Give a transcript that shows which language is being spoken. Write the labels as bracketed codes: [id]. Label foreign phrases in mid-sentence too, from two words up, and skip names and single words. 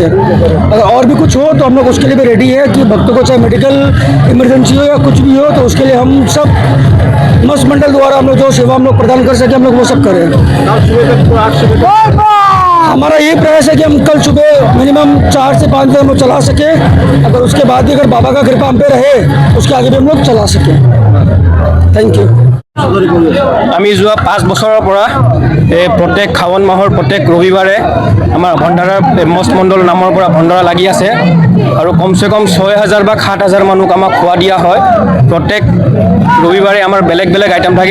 [hi] अगर और भी कुछ हो तो हम लोग उसके लिए भी रेडी है कि भक्तों को चाहे मेडिकल इमरजेंसी हो या कुछ भी हो तो उसके लिए हम सब मस्त मंडल द्वारा हम लोग जो सेवा हम लोग प्रदान कर सके हम लोग वो सब करें। हमारा यही प्रयास है कि हम कल सुबह मिनिमम 4 से 5 बजे हम लोग चला सके। अगर उसके बाद भी अगर बाबा का कृपा हम पे रहे उसके आगे भी हम लोग चला सके। [en] thank you. [as] আমি যোৱা 5 বছৰৰ পৰা প্ৰত্যেক শাওণ মাহৰ প্ৰত্যেক ৰবিবাৰে আমাৰ ভণ্ডাৰাৰ মস্ত মণ্ডল নামৰ পৰা ভণ্ডাৰা লাগি আছে আৰু কমসে কম 6000 বা 7000 মানুহক আমাক খোৱা দিয়া হয়। প্ৰত্যেক ৰবিবাৰে আমাৰ বেলেগ বেলেগ আইটেম থাকে।